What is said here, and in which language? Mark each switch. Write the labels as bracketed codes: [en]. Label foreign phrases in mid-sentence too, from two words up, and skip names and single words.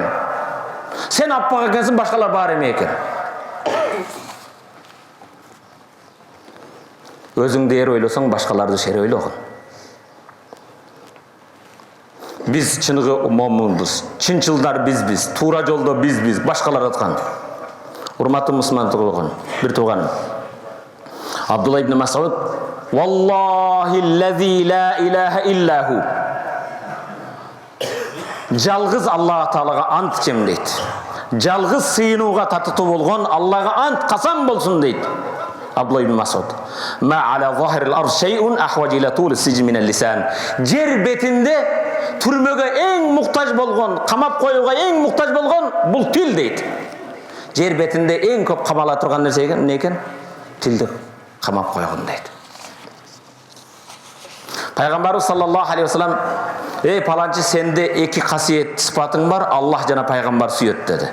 [ky] Сен аппак экенсиң, башкалар баары эме экен. Өзүңдү эр ойлосоң, башкаларды шер ойлогон. Биз чыныгы момунбуз, чынчылдар бизбиз, туура жолдо бизбиз, башкалар аткан. Урматтуу мусулман бир тууганым. [ar] Абдулла ибн Мас'уд, "والله الذي لا إله إلا هو". [ky] жалгыз Аллах Таалага ант ичем дейт. Жалгыз сыйынууга татытуу болгон Аллага ант касам болсун дейт Абдулла ибн Масуд. [ar] ما على ظهر الأرض شيء أحوج إلى طول سجن من اللسان. [ky] Жер бетинде түрмөгө эң муктаж болгон, камап коюуга эң муктаж болгон бул тил дейт. Жер бетинде эң көп камала турган нерсе эмне экен? Тилди камап койгон дейт. Пайгамбарыбыз [ar] صلى الله عليه وسلم: [ky] "Ey паланчы, сенде эки касиет сыпатың бар, Аллах жана пайгамбар сүйөт" деди.